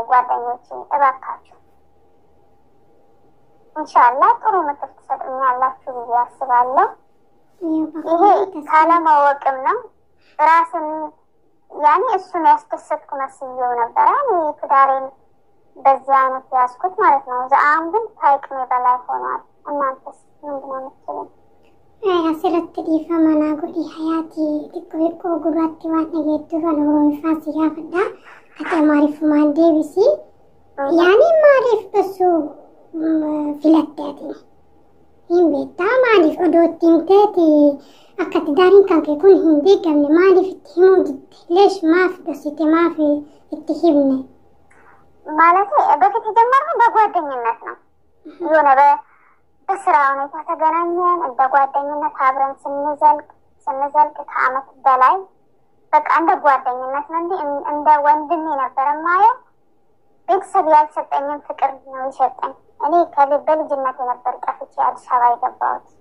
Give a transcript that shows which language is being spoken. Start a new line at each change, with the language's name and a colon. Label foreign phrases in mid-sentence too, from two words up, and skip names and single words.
Amharic: ጓደኞቼ እባካችሁ ኢንሻአላህ ጥሩ ምክር ትሰጡኛላችሁ ብዬ አስባለሁ። ይሄ ካለማወቅም ነው። ራስን ያኔ እሱን ያስደሰትኩ መስዬው ነበረ። እኔ ትዳሬን በዚህ አይነት ያዝኩት ማለት ነው። አሁን ግን ከአቅሜ በላይ ሆኗል። እናንተስ ምንድን ነው የምትሉኝ?
Oromo: asirratti dhiifama naa godhi hayaatii xiqqoo gurraatti waan dhageettuuf an oromiffaa si gaafadha. Ati amaariffumaan deebisi. Yaani maaliif osoo filatte ati? Hin beektaa maaliif odoo itti himteeti akka tidaariin kan kee kun hin deegamne maaliif itti himuu didde? Leesh maaf dosite maaf itti himne?
Amharic: ማለት በፊት የጀመርነው በጓደኝነት ነው። የሆነ በስራ ሁኔታ ተገናኘን። እንደ ጓደኝነት አብረን ስንዘልቅ ከአመት በላይ በቃ እንደ ጓደኝነት ነው እንጂ እንደ ወንድሜ ነበር የማየው። ቤተሰብ ያልሰጠኝን ፍቅር ነው የሰጠኝ። እኔ በልጅነት ነበር ጠፍቼ አዲስ አበባ የገባሁት